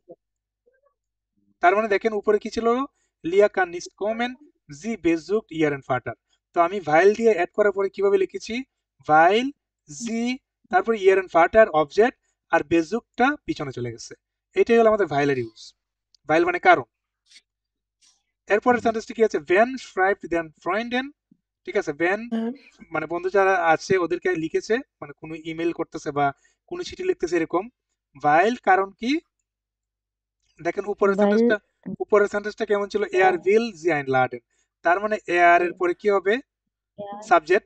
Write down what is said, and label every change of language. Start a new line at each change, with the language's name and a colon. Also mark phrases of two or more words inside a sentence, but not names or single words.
Bangla: তার মানে দেখেন উপরে কি ছিল,
German: Lea kann nicht kommen sie besucht ihren Vater.
Bangla: তো আমি ভাইল দিয়ে অ্যাড করার পরে কিভাবে লিখেছি,
German: weil sie,
Bangla: তারপর
German: ihren Vater
Bangla: অবজেক্ট, আর বেজুকটা পিছনে চলে গেছে। এটাই হলো আমাদের ভাইলের ইউজ। ভাইল মানে কারণ। এরপরের সেন্টেন্সটি কি আছে, ভেন
German: schreibt den Freunden,
Bangla: ঠিক আছে, ভেন মানে বন্ধু যারা আছে ওদেরকে লিখেছে, মানে কোনো ইমেল করতেছে বা কোনো চিঠি লিখতেছে এরকম। ভাইল কারণ কি, দেখেন ভাইল উপরের সেন্টেন্সটা কেমন ছিল,
German: er will sie einladen.
Bangla: তার মানে এয়ার এর পরে কি হবে, সাবজেক্ট,